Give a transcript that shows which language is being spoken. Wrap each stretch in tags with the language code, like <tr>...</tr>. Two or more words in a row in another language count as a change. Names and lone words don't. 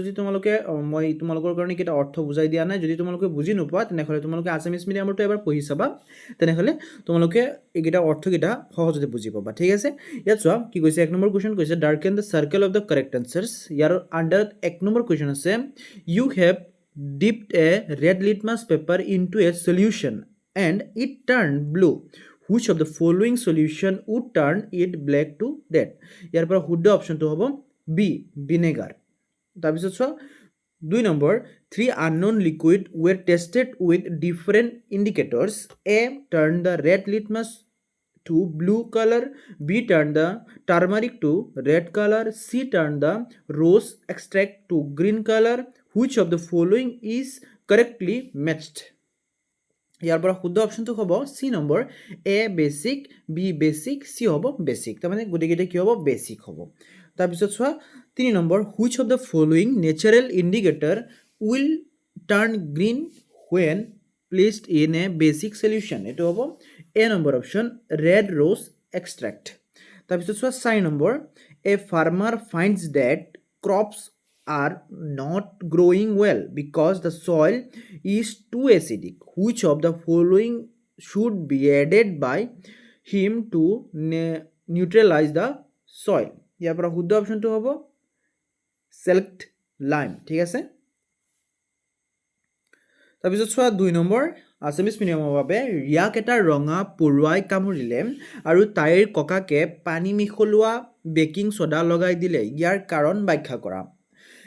<as>যদি তোমালোকে মই তোমালোকৰ কাৰণে কেইটা অৰ্থ বুজাই দিয়া নাই, যদি তোমালোকে বুজি নোপোৱা তেনেহ'লে তোমালোকে</as> <en>Assamese medium</en> <as>এবাৰ পঢ়ি চাবা, তেনেহ'লে তোমালোকে এইকেইটা অৰ্থকেইটা সহজতে বুজি পাবা। ঠিক আছে, ইয়াত চোৱা কি কৈছে, 1 নম্বৰ কুৱেশ্যন কৈছে,</as> <en>darken the circle of the correct answers.</en> <as>ইয়াৰ আণ্ডাৰত 1 নম্বৰ কুৱেশ্যন আছে,</as> <en>you have dipped a red litmus paper into a solution and it turned blue. Which of the following solution would turn it black to red?</en> <as>ইয়াৰ পৰা শুদ্ধ অপশনটো হ'ব বি ভিনেগাৰ। তাৰপিছত চোৱা</as> <en>2 নম্বৰ, 3 unknown liquid were tested with different indicators. A turned the red litmus to blue color, B turned the turmeric to red color, C turned the rose extract to green color. Which of the following is correctly matched?</en> <as>ইয়াৰ পৰা শুদ্ধ অপশনটো হ'ব চি নম্বৰ, এ বেসিক, বি বেসিক, চি হ'ব বেসিক। তাৰমানে গোটেইকেইটা কি হ'ব, বেসিক হ'ব। তাৰপিছত চোৱা 3 নম্বৰ,</as> <en>which of the following natural indicator will turn green when placed in a basic solution?</en> <as>এটো হ'ব এ নম্বৰ অপশন,</as> <en>red rose extract।</en> <as>তাৰপিছত চোৱা 4 নম্বৰ,</as> <en>a farmer finds that crops are not growing well because the soil is too acidic. Which of the following should be added by him to neutralize the soil?</en> <as>ইয়াৰ পৰা শুদ্ধ অপশনটো হ'ব</as> <en>select lime।</en> <as>ঠিক আছে, তাৰপিছত চোৱা 2 নম্বৰ,</as> <en>Assamese medium</en> <as>বাবে, ৰিয়াক এটা ৰঙা পৰুৱাই কামুৰিলে আৰু তাইৰ ককাকে পানী মিহলোৱা বেকিং সোডা লগাই দিলে, ইয়াৰ কাৰণ ব্যাখ্যা কৰা।</as>